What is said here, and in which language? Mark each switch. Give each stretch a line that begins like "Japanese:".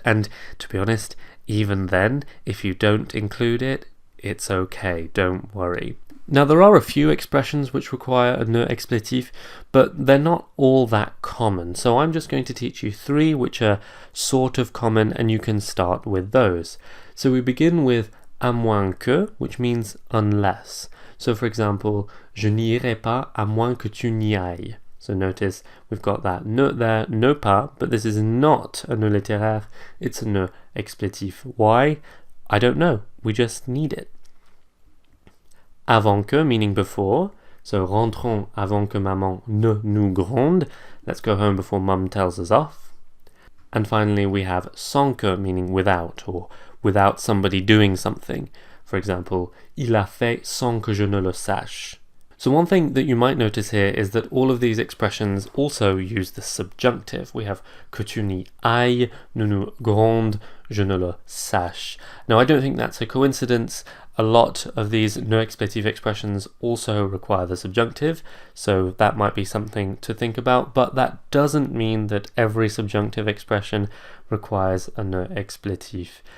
English: And to be honest, even then, if you don't include it, it's okay, don't worry. Now there are a few expressions which require a ne expletive, but they're not all that common. So I'm just going to teach you 3 which are sort of common, and you can start with those. So we begin with à moins que, which means unless.
French: So for example, je n'irai pas à moins que tu n'y ailles.
English: So notice we've got that ne there, no pas, but this is not a ne littéraire, it's a ne expletive. Why? I don't know, we just need it. Avant que, meaning before, so
French: rentrons avant que maman ne nous gronde,
English: let's go home before mum tells us off. And finally we have sans que, meaning without, or without somebody doing something.
French: For example, il a fait sans que je ne le sache.
English: So one thing that you might notice here is that all of these expressions also use the subjunctive. We have
French: que tu n'y ailles, ne nous gronde, je ne le sache.
English: Now, I don't think that's a coincidence. A lot of these no expletive expressions also require the subjunctive, so that might be something to think about, but that doesn't mean that every subjunctive expression requires a no expletive.